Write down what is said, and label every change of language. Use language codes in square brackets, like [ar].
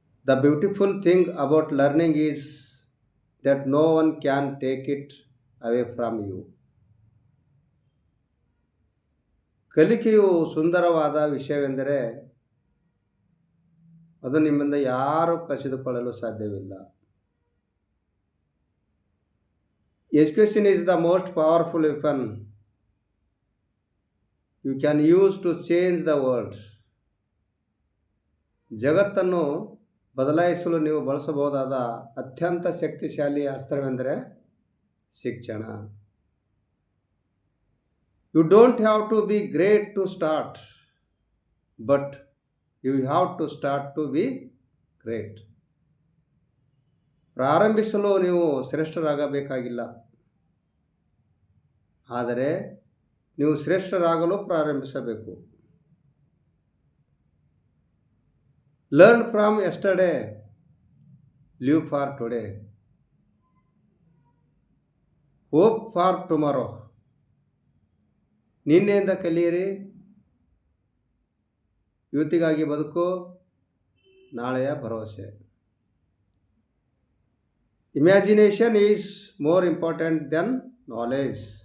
[en] The beautiful thing about learning is that no one can take it away from you. [kn] ಕಲಿಕೆಯು ಸುಂದರವಾದ ವಿಷಯವೆಂದರೆ ಅದು ನಿಮ್ಮಿಂದ ಯಾರೂ ಕಸಿದುಕೊಳ್ಳಲು ಸಾಧ್ಯವಿಲ್ಲ. [en] Education is the most powerful weapon you can use to change the world. [kn] ಜಗತ್ತನ್ನು ಬದಲಾಯಿಸಲು ನೀವು ಬಳಸಬಹುದಾದ ಅತ್ಯಂತ ಶಕ್ತಿಶಾಲಿ ಅಸ್ತ್ರವೆಂದರೆ ಶಿಕ್ಷಣ. [en] You don't have to be great to start, but you have to start to be great. [kn] ಪ್ರಾರಂಭಿಸಲು ನೀವು ಶ್ರೇಷ್ಠರಾಗಬೇಕಾಗಿಲ್ಲ, ಆದರೆ ನೀವು ಶ್ರೇಷ್ಠರಾಗಲು ಪ್ರಾರಂಭಿಸಬೇಕು. [en] Learn from yesterday, live for today, hope for tomorrow. [kn] ನಿನ್ನೆಯಿಂದ ಕಲಿಯಿರಿ, ಇವತ್ತಿಗಾಗಿ ಬದುಕು, ನಾಳೆಯ ಭರವಸೆ. [en] Imagination is more important than knowledge.